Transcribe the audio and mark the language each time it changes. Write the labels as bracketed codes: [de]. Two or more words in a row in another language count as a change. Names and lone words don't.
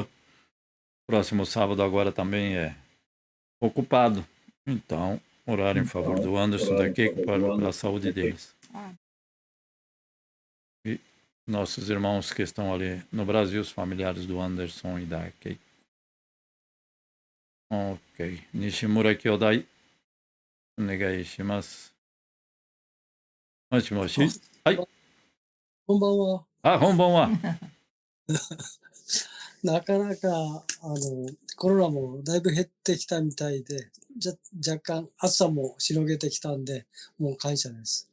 [pt] Próximo sábado agora também é ocupado. Então, orar em favor do Anderson, da Keiko, pela saúde deles. E nossos irmãos que estão ali no Brasil, os familiares do Anderson e da Keiko. Ok. [ja] 西村兄弟。お願いします. もし。はい. こんばんは。こんばんは。なかなか、コロナもだいぶ減ってきたみたいで、若干暑さもしのげてきたんで、もう感謝です。